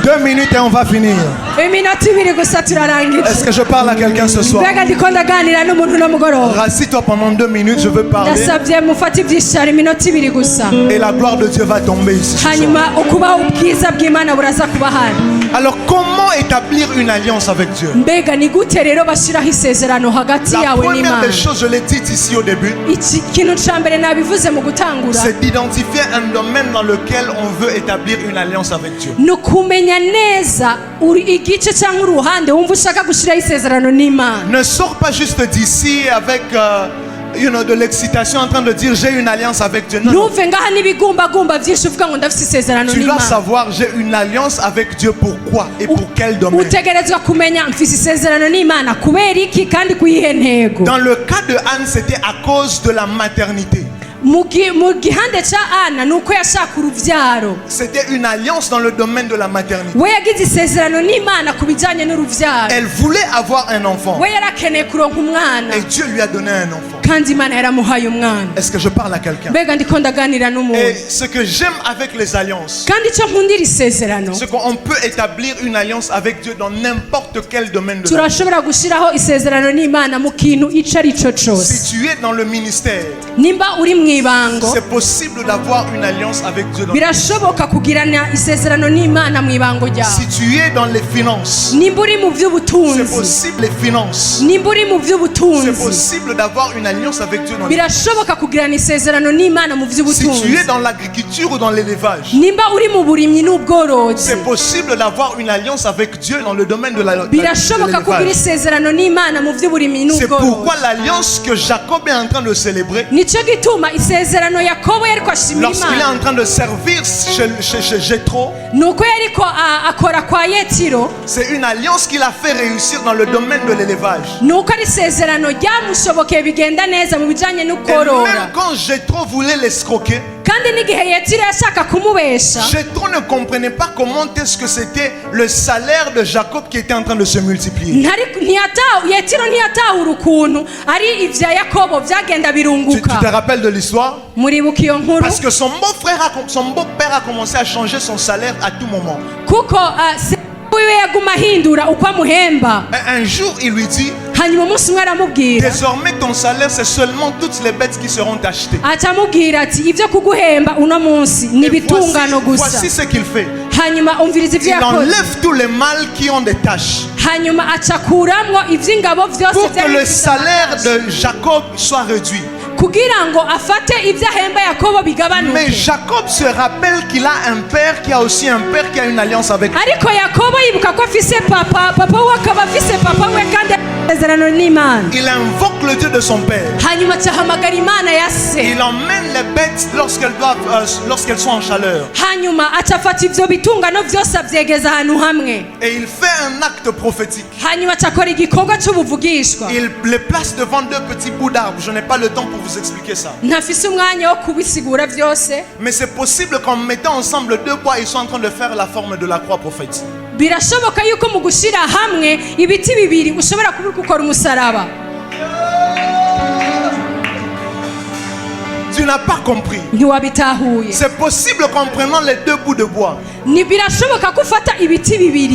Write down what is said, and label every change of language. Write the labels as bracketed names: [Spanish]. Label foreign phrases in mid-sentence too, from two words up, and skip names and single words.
[French] 2 minutes et on va finir. [Rundi] iminota ibiri gusa turarangiza [French] Est-ce que je parle à quelqu'un ce soir? [Rundi] mbega ndiko ndaganira n'umuntu uno mugoroba [French] Rassis-toi pendant 2 minutes, je veux parler. [Rundi] ndasabye mufate ibyishara iminota ibiri gusa [French] Et la gloire de Dieu va tomber ici. ce soir. [Rundi] hanyuma ukubaho ubwiza bw'imana buraza kuba hano [French] Alors, comment établir une alliance avec Dieu? [Rundi] mbega ni gute rero bashyiraho isezerano hagati [French] La [Rundi] yawe [French] première [Rundi] n'imana [French] des choses, je l'ai dit ici au début, [Rundi] iki kintu cya mbere nabivuze mu gutangura [French] c'est d'identifier un domaine dans lequel on veut établir une alliance avec Dieu. [Rundi] ni ukumenya neza igice cyangwa uruhande wumva ushaka gushyiraho isezerano n'imana [French] Ne sors pas juste d'ici avec de l'excitation en train de dire j'ai une alliance avec Dieu. Non, non. [Rundi] ntuve ngaha n'ibigumbagumba byinshi uvuga ngo ndafite isezerano [French] Tu dois [Rundi] n'imana [French] savoir j'ai une alliance avec Dieu pourquoi et pour quel domaine. [Rundi] utegerezwa kumenya mfise isezerano n'imana kubera iki kandi kuyihe ntego [French] Dans le cas de Anne, c'était à cause de la maternité. [Rundi] mu gihande cya ana ni uko yashaka urubyaro [French] C'était une alliance dans le domaine de la maternité. [Rundi] we yagize isezerano n'imana ku bijyanye n'urubyaro [French] Elle voulait avoir un enfant [Rundi] we yarakeneye kuronka umwana [French] et Dieu lui a donné un enfant. [Rundi] kandi imana yaramuhaye umwana [French] Est-ce que je parle à quelqu'un? [Rundi] mbega ndiko ndaganira [French] Et [Rundi] n'umuntu [French] ce que j'aime avec les alliances, [Rundi] kandi icyo nkundira isezerano [French] c'est qu'on peut établir une alliance avec Dieu dans n'importe quel domaine de la vie. [Rundi] turashobora gushyiraho isezerano n'imana mu kintu icyo ari cyo cyose [French] Si tu es dans le ministère, [Rundi] nimba uri mu ibango [French] c'est possible d'avoir une alliance avec Dieu. [Rundi] birashoboka kugirana isezerano n'imana mu ibango ryawe [French] Si tu es dans les finances, [Rundi] nimba uri mu [French] c'est [Rundi] by'ubutunzi [French] possible les finances. [Rundi] nimba uri mu [French] C'est [Rundi] by'ubutunzi [French] possible d'avoir une alliance avec Dieu dans les... [Rundi] birashoboka kugirana isezerano n'imana mu [French] Si tu [Rundi] by'ubutunzi [French] es dans l'agriculture ou dans l'élevage, [Rundi] nimba uri mu burimyi n'ubworozi [French] c'est possible d'avoir une alliance avec Dieu dans le domaine de [Rundi] birashoboka kugira [French] l'élevage. [Rundi] isezerano n'imana mu by'uburimyi [French] C'est pourquoi [Rundi] n'ubworozi [French] l'alliance que Jacob est en train de célébrer, [Rundi] nicyo gituma isezerano yakobo yariko ashimira [French] lorsqu'il est [Rundi] imana [French] en train de servir chez Jéthro, [Rundi] ni uko yariko akora kwa yetiro [French] c'est une alliance qu'il a fait réussir dans le domaine de l'élevage. [Rundi] ni uko ari isezerano ryamushobokeye bigenda neza mu bijyanye [French] Et [Rundi] n'ukorora [French] même quand Jéthro voulait l'escroquer, [Rundi] kandi n'igihe yetiro yashaka kumubesha [French] Jéthro ne comprenait pas comment est-ce que c'était le salaire de Jacob qui était en train de se multiplier. [Rundi] yetiro ntiyatahura ukuntu ari ibya yakobo byagenda [French] Tu [Rundi] birunguka [French] te rappelles de l'histoire? [Rundi] muribuka iyo nkuru [French] Parce que son beau-père a commencé à changer son salaire à tout moment. [Rundi] kuko se wiwe yaguma ahindura uko amuhemba [French] Et un jour, il lui dit, [Rundi] hanyuma umunsi umwe aramubwira [French] désormais ton salaire, c'est seulement toutes les bêtes qui seront achetées. [Rundi] aca amubwira ati ibyo kuguhemba uno munsi ni [French] Et [Rundi] ibitungano gusa [French] voici ce qu'il fait. [Rundi] hanyuma umviriza ibyo [French] Il [Rundi] yakoze [French] enlève tous les mâles qui ont des taches [Rundi] hanyuma acakuramwo iby'ingabo byose [French] pour que [Rundi] byari [French] le [Rundi] bifite [French] salaire [Rundi] amaraso. [French] de Jacob soit réduit. [Rundi] kugira ngo afate ibyo ahemba Yakobo [French] Mais [Rundi] bigabanuke. [French] Jacob se rappelle qu'il a un père qui a aussi un père qui a une alliance avec lui. [Rundi] Ariko Yakobo yibuka ko afise papa we akaba afise papa we kandi amasezerano n'Imana. [French] Il invoque le Dieu de son père. [Rundi] Hanyuma ahamagara Imana ya se. [French] Il emmène les bêtes lorsqu'elles sont en chaleur. [Rundi] Hanyuma acafata ivyo bitungano vyose avyegeza ahantu hamwe. [French] Et il fait un acte prophétique. [Rundi] Hanyuma acakora igikorwa c'ubuvugishwa. [French] Il les place devant deux petits bouts d'arbres. Je n'ai pas le temps pour vous expliquer ça. [Rundi] Ntafise umwanya wo kubisigura vyose. [French] Mais c'est possible qu'en mettant ensemble deux bois, ils sont en train de faire la forme de la croix prophétique. [Rundi] Birashoboka yuko mu gushira hamwe ibiti bibiri ushobora kubikora umusaraba. [French] Tu n'as pas compris. [Rundi] Ntiwabitahuye. [French] C'est possible qu'en prenant les deux bouts de bois, [Rundi] Ni birashoboka ko ufata ibiti bibiri.